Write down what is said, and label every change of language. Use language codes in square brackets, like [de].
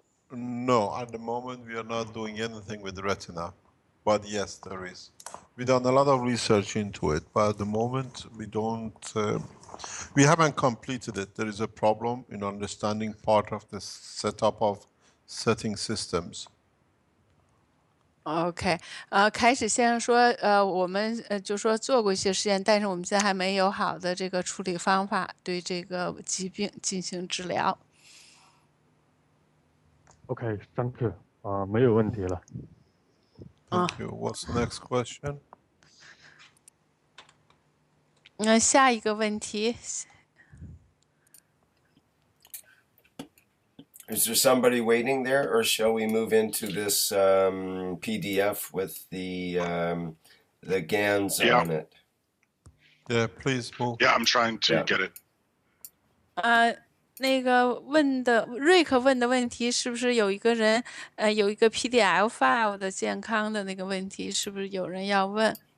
[en] No, at the moment we are not doing anything with the retina, but yes, there is. We've done a lot of research into it, but at the moment we don't. We haven't completed it. There is a problem in understanding part of the setup of setting systems. [zh] OK，开始先生说，我们就说做过一些实验，但是我们现在还没有好的这个处理方法，对这个疾病进行治疗。 [en] OK，thank you， [zh] 没有问题了。 [en] Thank you. What's the next question? [zh] 下一个问题， [en] Is there somebody waiting there, or shall we move into this PDF with the GANs on it? Yeah, please move. Yeah, I'm trying to get it. [zh] 那个瑞克问的问题是不是有一个人有一个 PDF file 的健康的那个问题，是不是有人要问？